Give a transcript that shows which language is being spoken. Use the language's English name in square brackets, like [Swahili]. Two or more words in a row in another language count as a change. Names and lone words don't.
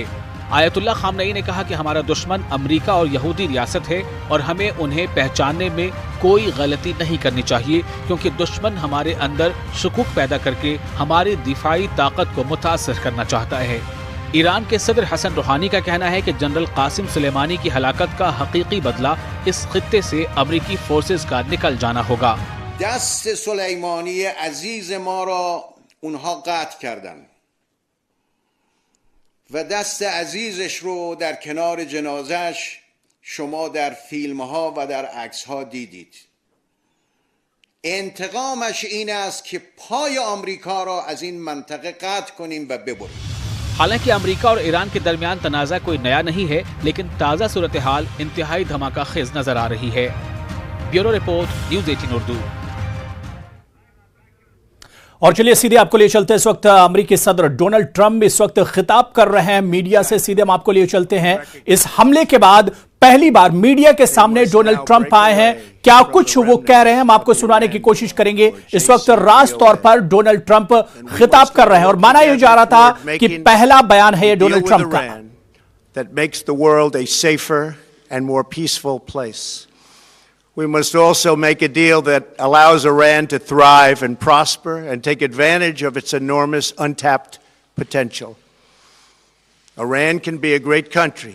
[Urdu] آیت اللہ خامنئی نے کہا کہ ہمارا دشمن امریکہ اور یہودی ریاست ہے اور ہمیں انہیں پہچاننے میں کوئی غلطی نہیں کرنی چاہیے، کیونکہ دشمن ہمارے اندر شکوک پیدا کر کے ہماری دفاعی طاقت کو متاثر کرنا چاہتا ہے۔ ایران کے صدر حسن روحانی کا کہنا ہے کہ جنرل قاسم سلیمانی کی ہلاکت کا حقیقی بدلہ اس خطے سے امریکی فورسز کا نکل جانا ہوگا۔ [Persian] دست سلیمانی عزیز ما را اونها قطع کردن و دست عزیزش رو در کنار جنازش شما در فیلمها و در عکسها دیدید. انتقامش این است که پای آمریکا را از این منطقه قطع کنیم و ببریم. [Urdu] حالانکہ امریکہ اور ایران کے درمیان تنازعہ کوئی نیا نہیں ہے، لیکن تازہ صورت حال انتہائی دھماکہ خیز نظر آ رہی ہے. [English] bureau report, [Urdu] न्यूज़ 18 उर्दू। اور چلیے سیدھے آپ کو لیے چلتے ہیں. اس وقت امریکی صدر ڈونلڈ ٹرمپ اس وقت خطاب کر رہے ہیں میڈیا سے. سیدھے ہم آپ کو لیے چلتے ہیں۔ اس حملے کے بعد پہلی بار میڈیا کے سامنے ڈونلڈ ٹرمپ آئے ہیں. کیا کچھ وہ کہہ رہے ہیں ہم آپ کو سنانے کی کوشش کریں گے. اس وقت راج طور پر ڈونلڈ ٹرمپ خطاب کر رہے ہیں اور مانا یہ جا رہا تھا کہ پہلا بیان ہے یہ ڈونلڈ ٹرمپ کا. [English] That makes the world a safer and more peaceful place. We must also make a deal that allows Iran to thrive and prosper and take advantage of its enormous untapped potential. Iran can be a great country.